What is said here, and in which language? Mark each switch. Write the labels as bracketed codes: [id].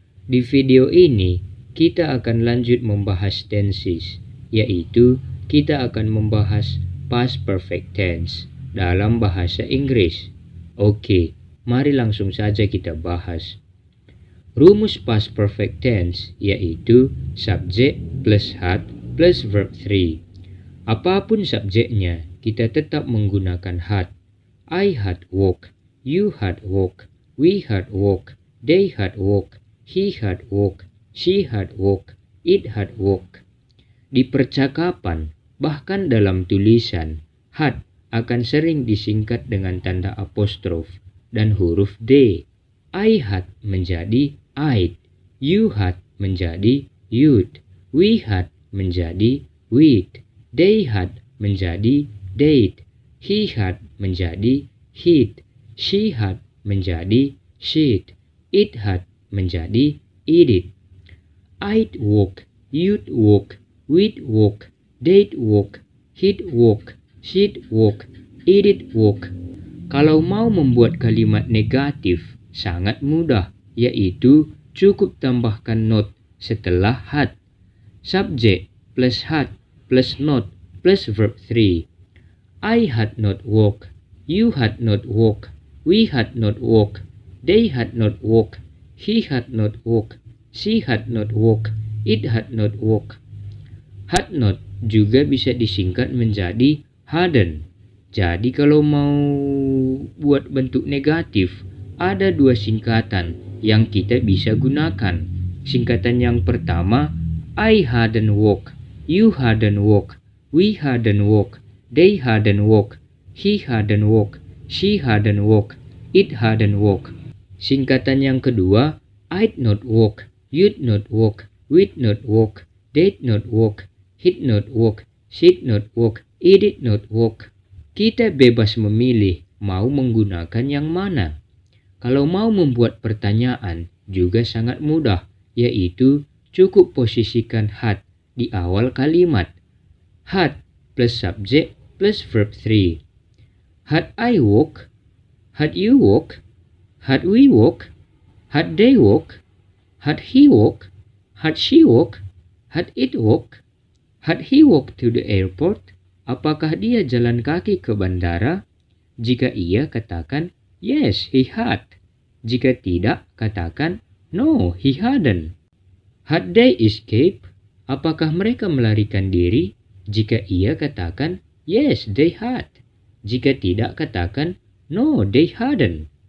[id] Di video ini, kita akan lanjut membahas tenses, yaitu kita akan membahas past perfect tense dalam bahasa Inggris. Oke, mari langsung saja kita bahas. Rumus past perfect tense yaitu subjek plus had plus verb 3. Apapun subjeknya, kita tetap menggunakan had. [en] I had walk, you had walk, we had walk, they had walk, he had walk, she had walk, it had walk. [id] Di percakapan, bahkan dalam tulisan, had akan sering disingkat dengan tanda apostrof dan huruf D. [en] I had menjadi I'd, you had menjadi you'd, we had menjadi we'd, they had menjadi they'd, he had menjadi he'd, she had menjadi she'd, it had menjadi it'd. I'd walk, you'd walk, we'd walk, they'd walk, he'd walk, she'd walk, it'd walk. [id] Kalau mau membuat kalimat negatif, sangat mudah, yaitu cukup tambahkan not setelah had. Subjek plus had plus not plus verb 3. [en] I had not walk, you had not walk, we had not walk, they had not walk, he had not walk, she had not walk, it had not walk. [id] Had not juga bisa disingkat menjadi hadn't. Jadi kalau mau buat bentuk negatif, ada dua singkatan yang kita bisa gunakan. Singkatan yang pertama, [en] I hadn't walk, you hadn't walk, we hadn't walk, they hadn't walk, he hadn't walk, she hadn't walk, it hadn't walk. [id] Singkatan yang kedua, [en] I'd not walk, you'd not walk, we'd not walk, they'd not walk, he'd not walk, she'd not walk, it'd not walk. [id] Kita bebas memilih mau menggunakan yang mana. Kalau mau membuat pertanyaan juga sangat mudah, yaitu cukup posisikan had di awal kalimat. [en] Had plus subjek plus verb 3. Had I walk? Had you walk? Had we walk? Had they walk? Had he walk? Had she walk? Had it walk? Had he walk to the airport? [id] Apakah dia jalan kaki ke bandara? Jika iya, katakan [en] yes, he had. [id] Jika tidak, katakan [en] no, he hadn't. Had they escape? [id] Apakah mereka melarikan diri? Jika iya, katakan [en] yes, they had. [id] Jika tidak, katakan [en] no, they hadn't.